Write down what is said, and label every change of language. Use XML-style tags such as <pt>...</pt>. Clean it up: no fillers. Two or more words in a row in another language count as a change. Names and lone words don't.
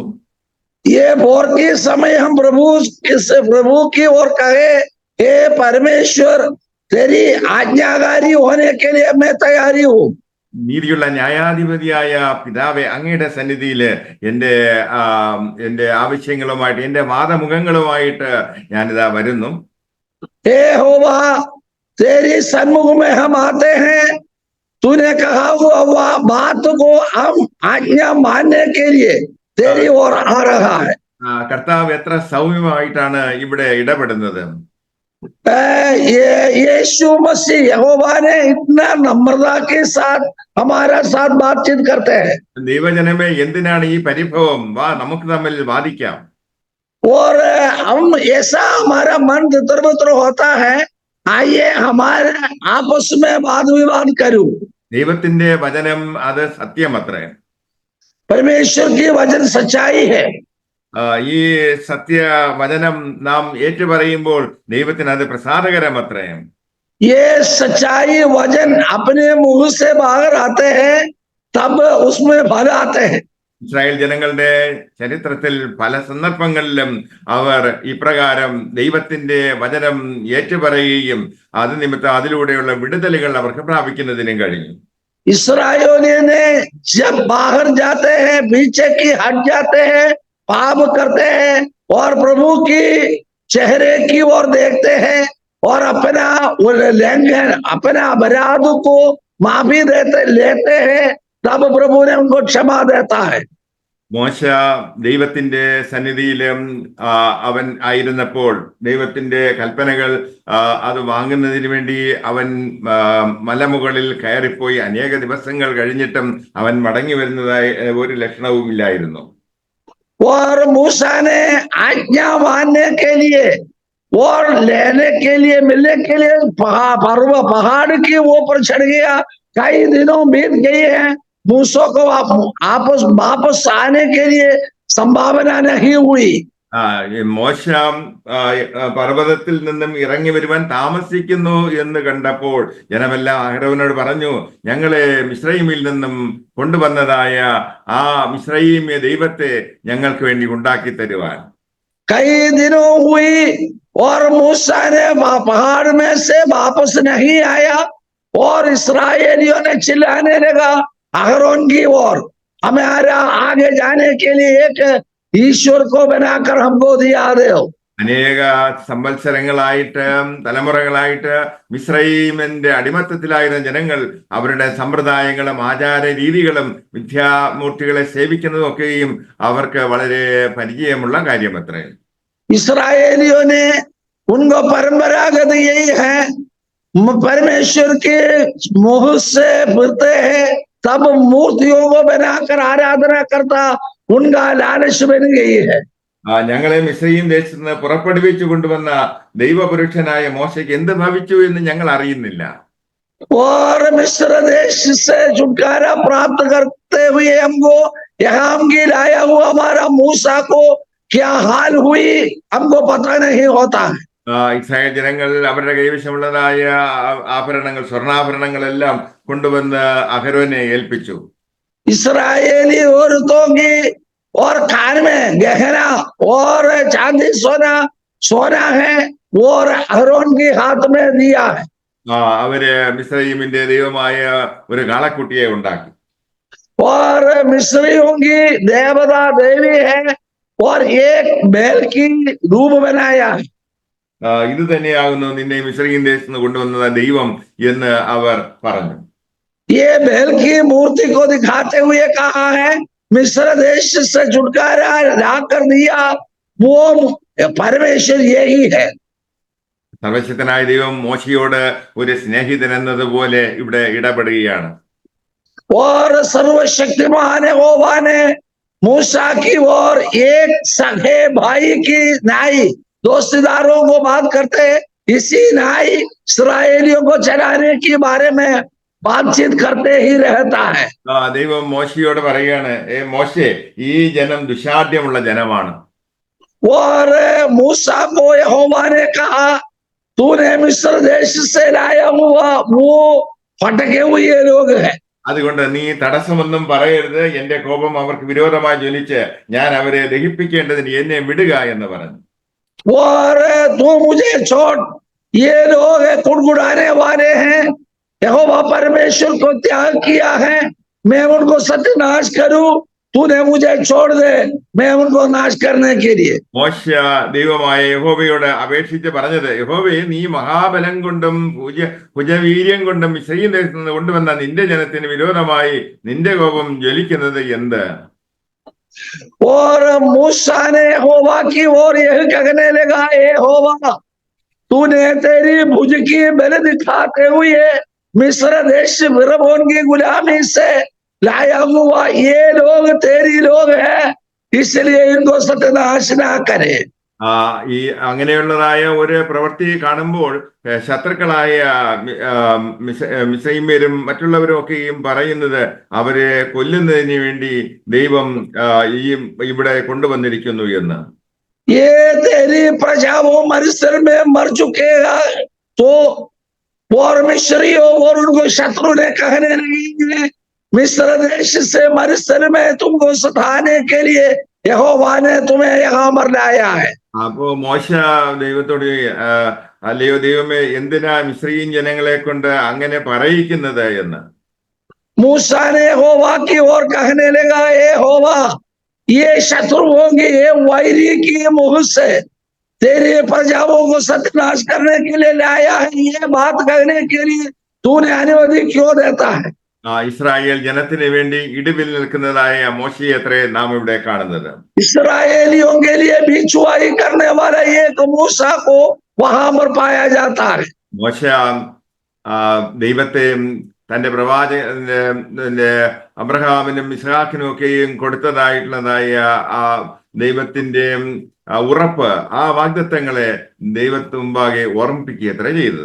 <hi>ये भोर के समय हम प्रभु की ओर कहे, हे परमेश्वर, तेरी आज्ञाकारी होने के लिए मैं तैयारी हूँ.</hi> <ml>നീതിയുള്ള ന്യായാധിപതിയായ പിതാവെ, അങ്ങയുടെ സന്നിധിയില് എന്റെ ആവശ്യങ്ങളുമായിട്ട്, എന്റെ വാദമുഖങ്ങളുമായിട്ട് ഞാനിതാ വരുന്നു.</ml> <hi>हे होवा, तेरी सन्मुख में हम आते हैं. तूने कहा हुआ बात को हम आज्ञा मानने के लिए तेरी ओर आ रहा है.</hi> <ml>കർത്താവ് എത്ര സൗമ്യമായിട്ടാണ് ഇവിടെ ഇടപെടുന്നത്.</ml> <hi>यीशु मसीह यहोवा ने इतना नम्रता के साथ हमारा साथ बातचीत करते हैं.</hi> <ml>ദൈവജനമേ, എന്തിനാണ് ഈ പരിഭവം? വാ, നമുക്ക് തമ്മിൽ വാദിക്കാം.</ml> <hi>और हम ऐसा हमारा मन तितर होता है, आइए हमारे आपस में वाद विवाद करूं.</hi> <ml>ദൈവത്തിന്റെ വചനം അത് സത്യമത്രേ.</ml> <hi>परमेश्वर की वचन सच्चाई है.</hi> <ml>ഈ സത്യവചനം നാം ഏറ്റുപറയുമ്പോൾ ദൈവത്തിന് അത് പ്രസാദകരമത്രേ.</ml> <hi>ये सच्चाई वचन अपने मुंह से बाहर आते हैं, तब उसमें फल आते हैं.</hi> <ml>ഇസ്രായേൽ ജനങ്ങളുടെ ചരിത്രത്തിൽ പല സന്ദർഭങ്ങളിലും അവർ ഇപ്രകാരം ദൈവത്തിന്റെ വചനം ഏറ്റുപറയുകയും അത് നിമിത്തം അതിലൂടെയുള്ള വിടുതലുകൾ അവർക്ക് പ്രാപിക്കുന്നതിനും കഴിഞ്ഞു.</ml> <hi>इसराइलियों ने जब बाहर जाते हैं, पीछे की हट जाते हैं, पाप करते हैं और प्रभु की चेहरे की ओर देखते हैं और अपना उल्लंघन, अपना अपराध को माफी लेते हैं, तब प्रभु ने उनको क्षमा देता है.</hi> <ml>മോശ ദൈവത്തിന്റെ സന്നിധിയിലും അവൻ ആയിരുന്നപ്പോൾ ദൈവത്തിന്റെ കൽപ്പനകൾ അത് വാങ്ങുന്നതിന് വേണ്ടി അവൻ മലമുകളിൽ കയറിപ്പോയി അനേക ദിവസങ്ങൾ കഴിഞ്ഞിട്ടും അവൻ മടങ്ങി വരുന്നതായി ഒരു ലക്ഷണവും ഇല്ലായിരുന്നു.</ml> <hi>और मूसा ने आज्ञा मानने के लिए और लेने के लिए, मिलने के लिए पहाड़ के ऊपर चढ़ गया. कई दिनों बीत गए हैं, मूसा को वापस आने के लिए संभावना नहीं हुई.</hi> <ml>മോശ പർവ്വതത്തിൽ നിന്നും ഇറങ്ങി വരുവാൻ താമസിക്കുന്നു എന്ന് കണ്ടപ്പോൾ ജനമെല്ലാം അഹരോനോട് പറഞ്ഞു, ഞങ്ങളെ മിസ്രയീമിൽ നിന്നും കൊണ്ടുവന്നതായ ആ മിസ്രയീമ്യ ദൈവത്തെ ഞങ്ങൾക്ക് വേണ്ടി ഉണ്ടാക്കി തരുവാൻ.</ml> <hi>कई दिनों हुई और मूसा ने पहाड़ में से वापस नहीं आया और इसराइलियों ने चिल्लाने लगा अहरोन की ओर, हमारा आगे जाने के लिए एक ईश्वर को बनाकर हमको दिया दो.</hi> <ml>അനേക സംവത്സരങ്ങളായിട്ട് തലമുറകളായിട്ട് മിസ്രയീമിന്റെ അടിമത്തത്തിലായിരുന്ന ജനങ്ങൾ അവരുടെ സമ്പ്രദായങ്ങളും ആചാര രീതികളും വിദ്യാമൂർത്തികളെ സേവിക്കുന്നതും ഒക്കെയും അവർക്ക് വളരെ പരിചയമുള്ള കാര്യമത്രേ.</ml> <hi>इसराइलियों ने उनको परंपरागत यही है, परमेश्वर के मुंह से फिरते हैं, तब मूर्तियों को बनाकर आराधना करता उनका लालच बन गई है.</hi> <ml>ഞങ്ങളെ മിസ്രയീം ദേശത്ത് നിന്ന് പുറപ്പെടുവിച്ചു കൊണ്ടുവന്ന ദൈവപുരുഷനായ മോശയ്ക്ക് എന്ത് ഭവിച്ചു എന്ന് ഞങ്ങൾ അറിയുന്നില്ല.</ml> <hi>और मिस्र देश से छुटकारा प्राप्त करते हुए हमको यहाँ की लाया हुआ हमारा मूसा को क्या हाल हुई हमको पता नहीं होता है.</hi> <ml>ഇസ്രായേൽ ജനങ്ങൾ അവരുടെ കൈവശമുള്ളതായ ആഭരണങ്ങൾ, സ്വർണ്ണാഭരണങ്ങളെല്ലാം കൊണ്ടുവന്ന് അഹരോനെ ഏൽപ്പിച്ചു.</ml> <hi>इसराइली औरतों की और कान में गहना और चांदी सोना है और अहरोन के हाथ में दिया है.</hi> <ml>അവര് മിസ്രയീമിന്റെ ദൈവമായ ഒരു കാളക്കുട്ടിയെ ഉണ്ടാക്കി.</ml> <hi>और मिस्रियों की देवता देवी है और एक बैल की रूप बनाया है.</hi> <ml>ഇത് തന്നെയാകുന്നു നിന്നെ മിസ്രയീം ദേശത്ത് നിന്ന് കൊണ്ടുവന്ന ദൈവം എന്ന് അവർ പറഞ്ഞു.</ml> <hi>ये बैल की मूर्ति को दिखाते हुए कहा है मिस्र देश से छुटकारा लाकर दिया वो परमेश्वर यही है.</hi> <ml>സർവശക്തനായ ദൈവം മോശയോട് ഒരു സ്നേഹിതൻ എന്നതുപോലെ ഇവിടെ ഇടപെടുകയാണ്.</ml> <hi>और सर्वशक्तिमान यहोवा ने मूसा की ओर एक सगे भाई की नाई दोस्तीदारों को बात करते इसी नाई इस्राएलियों को चलाने के बारे में बातचीत करते ही रहता है.</hi> <ml>ദൈവം മോശയോട് പറയുകയാണ്, മോശെ, ഈ ജനം ദുശാഠ്യമുള്ള ജനമാണ്.</ml> <hi>और मूसा को यहोवा ने कहा तूने मिस्र देश से लाया हुआ वो फटके हुए लोग है.</hi> <ml>അതുകൊണ്ട് നീ തടസ്സമൊന്നും പറയരുത്, എന്റെ കോപം അവർക്ക് വിരോധമായി ജ്വലിച്ച് ഞാൻ അവരെ ദഹിപ്പിക്കേണ്ടതിന് എന്നെ വിടുക എന്ന് പറഞ്ഞു.</ml> <hi>और तू मुझे छोड़, ये लोग कुड़कुड़ाने वाले हैं, यहोवा परमेश्वर को त्याग किया है, मैं उनको सत्यानाश करूं, तूने मुझे छोड़ दे, मैं उनको नाश करने के लिए.</hi> <ml>മോശ ദൈവമായ യഹോവയോട് അപേക്ഷിച്ച് പറഞ്ഞത്, യഹോവേ, നീ മഹാബലം കൊണ്ടും ഭുജവീര്യം കൊണ്ടും മിസ്രയീം ദേശത്ത് നിന്ന് കൊണ്ടുവന്ന നിന്റെ ജനത്തിന് വിരോധമായി നിന്റെ കോപം ജ്വലിക്കുന്നത് എന്ത്?</ml> <hi>और मूसा ने यहोवा की ओर यह कहने लगा, यहोवा, तूने तेरी भुज की बल दिखाते हुए मिस्र देश फिरौन की गुलामी से लाया हुआ ये लोग तेरी लोग है, इसलिए इनको सत्यानाश ना करे.</hi> <ml>ഈ അങ്ങനെയുള്ളതായ ഒരു പ്രവൃത്തി കാണുമ്പോൾ ശത്രുക്കളായ മിസ്രയീമ്യരും മറ്റുള്ളവരും ഒക്കെയും പറയുന്നത് അവരെ കൊല്ലുന്നതിന് വേണ്ടി ദൈവം ഇവിടെ കൊണ്ടുവന്നിരിക്കുന്നു എന്ന്.</ml> <hi>ये तेरी प्रजा वो मिस्र में मर चुके तो और मिस्रियों और उनको शत्रु ने कहने लगे मिस्र देश से मिस्र में तुमको सताने के लिए यहोवा ने तुम्हें यहाँ मर लाया है.</hi> <ml>അപ്പോ മോശ ദൈവത്തോട്, അല്ലയോ ദൈവമേ, എന്തിനാ മിസ്രയീം ജനങ്ങളെ കൊണ്ട് അങ്ങനെ പറയിക്കുന്നത് എന്ന്.</ml> <hi>मूसा ने यहोवा की ओर कहने लगा, यहोवा, ये शत्रुओं की ये वैरी की मुंह से तेरे प्रजाओं को सत्यानाश करने के लिए लाया है, ये बात कहने के लिए तूने अनुमति क्यों देता है?</hi> <ml>ഇസ്രായേൽ ജനത്തിന് വേണ്ടി ഇടിവിൽ നിൽക്കുന്നതായ മോശയെ അത്രേ നാം ഇവിടെ കാണുന്നത്.</ml> <hi>इसराइलियों के लिए भिक्षुआई करने वाला एक मूसा को वहां पर पाया जाता है.</hi> <ml>മോശ ദൈവത്തെ തന്റെ പ്രവാചകന്റെ അബ്രഹാമിനും ഇസ്ഹാക്കിനും ഒക്കെയും കൊടുത്തതായിട്ടുള്ളതായ ആ ദൈവത്തിന്റെ ഉറപ്പ്, ആ വാഗ്ദത്തങ്ങളെ ദൈവത്തിന് മുമ്പാകെ ഓർമ്മിപ്പിക്കുകയത്ര ചെയ്തത്.</ml>